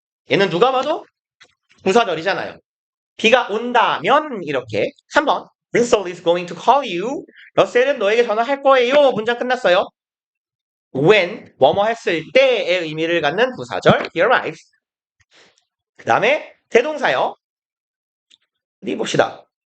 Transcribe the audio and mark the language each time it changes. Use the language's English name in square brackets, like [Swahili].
[Korean] 얘는 누가 봐도 부사절이잖아요. 비가 온다면 이렇게 3번 [English] Russell is going to call you. [Korean] 러셀은 너에게 전화할 거예요. 문장 끝났어요. When 뭐뭐 했을 때의 의미를 갖는 부사절 [English] he arrives. [Korean] 그 다음에 대동사요. 어디 봅시다.